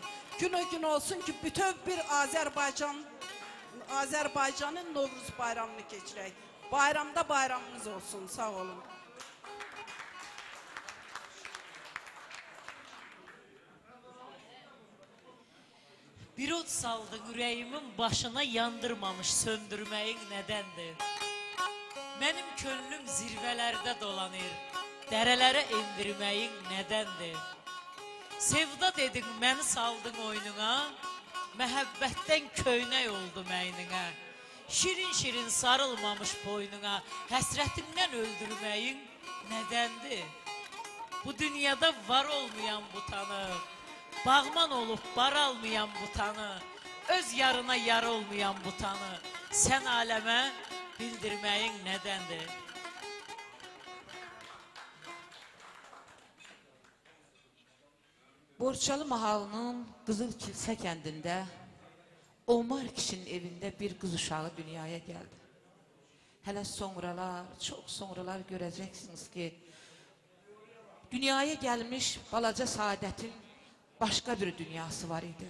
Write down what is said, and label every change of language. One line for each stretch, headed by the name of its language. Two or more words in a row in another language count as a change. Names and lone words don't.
Azerbaijani: Günü gün olsun ki bütöv bir Azərbaycanın Novruz bayramını keçirək. Bayramda bayramınız olsun. Sağ olun.
Turkish: Bir od saldı yüreğimin başına yandırmamış söndürmeyin nedendir? Benim könlüm zirvelerde dolanır, derelere indirmeyin nedendir? Sevda dedin beni saldın oyununa,
Azerbaijani: məhəbbətdən köynək oldu məynine.
Turkish: Şirin şirin sarılmamış boynuna, həsrətindən öldürmeyin nedendir? Bu dünyada var olmayan bu tanı, bağman olup bar almayan bu tanı, öz yarına yar olmayan bu tanı, sen aleme bildirmeyin nedendir?
Azerbaijani: Borçalı mahalının Qızıl Kilsə kəndində Omar kişinin evində bir qız uşağı dünyaya gəldi. Hələ sonralar, çox sonralar görəcəksiniz ki, dünyaya gəlmiş balaca Saadətin başqa bir dünyası var idi.